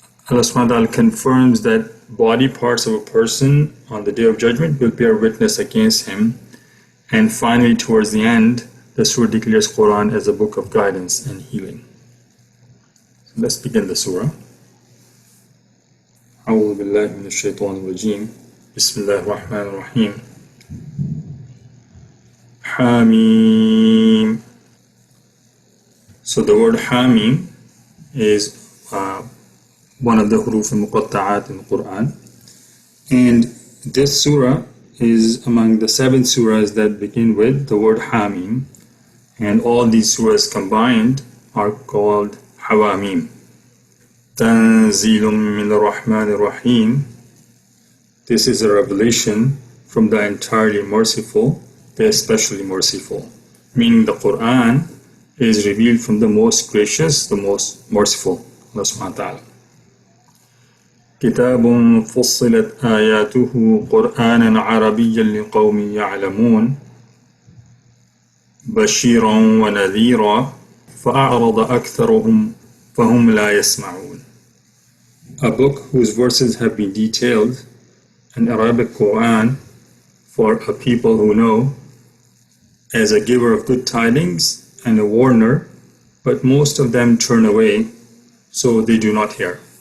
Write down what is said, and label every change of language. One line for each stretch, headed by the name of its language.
English: Allah subhanahu wa ta'ala confirms that body parts of a person on the Day of Judgment will bear witness against him. And finally, towards the end, the surah declares Quran as a book of guidance and healing. So let's begin the surah.
Arabic: أعوذ بالله من الشيطان الرجيم بسم الله الرحمن الرحيم Hamim.
English: So the word Hamim is one of the huruf al-muqatta'at in the Quran, and this surah is among the 7 surahs that begin with the word Hamim, and all these surahs combined are called Hawamim.
Arabic: Tanzilum min ar-Rahman ar-Rahim.
English: This is a revelation from the entirely merciful, the especially merciful, meaning the Quran is revealed from the most gracious, the most merciful, Allah subhanahu wa ta'ala.
Arabic: كتاب فصلت آياته قرآنا عربيا لقوم يعلمون بشيرا ونذيرا فأعرض أكثرهم فهم لا يسمعون.
English: A book whose verses have been detailed, an Arabic Quran for a people who know, as a giver of good tidings and a warner, but most of them turn away, so they do not hear.